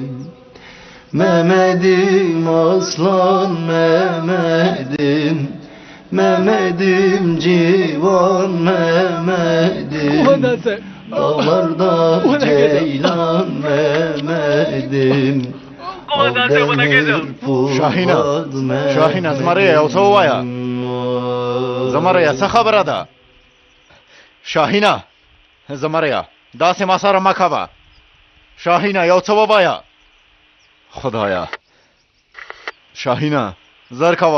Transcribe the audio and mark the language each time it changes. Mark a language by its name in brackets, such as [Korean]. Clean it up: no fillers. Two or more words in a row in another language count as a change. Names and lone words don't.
[Turkish] Mehmet'im aslan Mehmet'im, Mehmet'im civan Mehmet'im, dağlarda ceylan Mehmet'im, av demir Polat Mehmet'im. [Pashto] شاهینه زمريه یو څه ووایه. زمريه څه خبره ده؟ شاهینه زمريه داسې ما سره مه کوه. شاهینه یو څه ووایه. خدایا شاهینه زر کوه.